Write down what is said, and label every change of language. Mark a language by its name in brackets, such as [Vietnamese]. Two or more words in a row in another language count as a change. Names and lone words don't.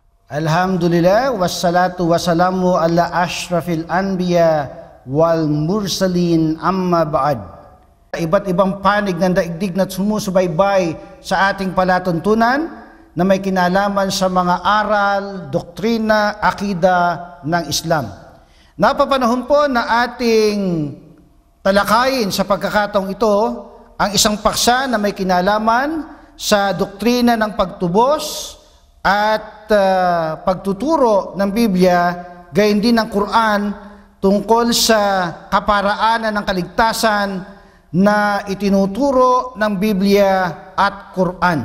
[Arabic] الحمد لله، والصلاة والسلام على أشرف الأنبياء والمرسلين أما بعد. [Filipino] Iba't ibang panig ng daigdig na sumusubaybay sa ating palatuntunan na may kinalaman sa mga aral, doktrina, akida ng Islam. Napapanahon po na ating talakayin sa pagkakataong ito ang isang paksa na may kinalaman sa doktrina ng pagtubos at pagtuturo ng Biblia, gayon din ng Quran tungkol sa kaparaanan ng kaligtasan na itinuturo ng Biblia at Quran.